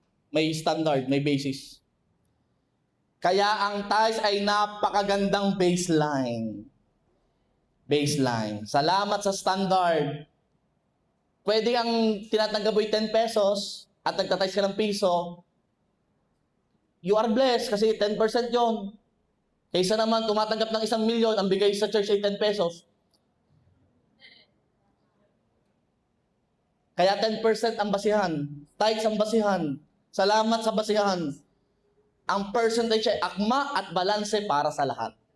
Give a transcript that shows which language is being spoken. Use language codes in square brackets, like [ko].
[tl] May standard, may basis. Kaya ang tithes ay napakagandang baseline. Baseline. Salamat sa standard. Pwede ang tinatanggap mo 10 pesos at nagtatice ka ng piso. [en] You are blessed [tl] kasi 10% yon. Kaysa naman tumatanggap ng 1,000,000, ang bigay sa church ay 10 pesos. Kaya 10% ang basihan. Tithes ang basihan. Salamat sa basihan. Ang percentage ay akma at balanse para sa lahat.